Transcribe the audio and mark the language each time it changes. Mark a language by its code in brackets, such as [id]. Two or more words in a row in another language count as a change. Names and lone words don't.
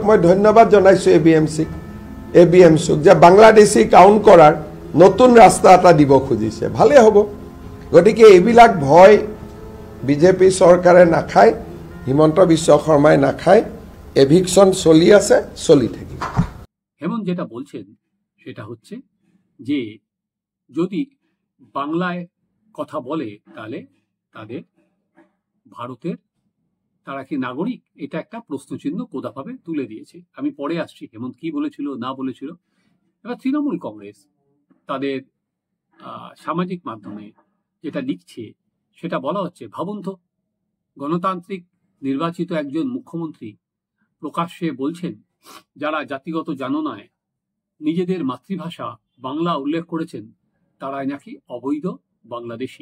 [as] মই ধন্যবাদ জনাইছোঁ এবিএমচিক যে বাংলাদেশী কাউণ্ট কৰাৰ নতুন ৰাস্তা এটা দিব খুজিছে, ভালে হ'ব। গতিকে এইবিলাক ভয় বিজেপি চৰকাৰে নাখায়, হিমন্ত বিশ্ব শৰ্মাই নাখায়। এভিকশন চলি আছে, চলি থাকিব। [bn] হেমন্ত যেটা বলছেন সেটা হচ্ছে যে যদি বাংলায় কথা বলে তাহলে তাদের ভারতের তারা কি নাগরিক, এটা একটা প্রশ্নচিহ্ন কোদাভাবে তুলে দিয়েছে। আমি পরে আসছি হেমন্ত কি বলেছিল না বলেছিল। এবার তৃণমূল কংগ্রেস তাদের সামাজিক মাধ্যমে যেটা লিখছে সেটা বলা হচ্ছে, ভাবুন তো, গণতান্ত্রিক নির্বাচিত একজন মুখ্যমন্ত্রী প্রকাশ্যে বলছেন যারা জাতিগত জাননায় নিজেদের মাতৃভাষা বাংলা উল্লেখ করেছেন তারাই নাকি অবৈধ বাংলাদেশি।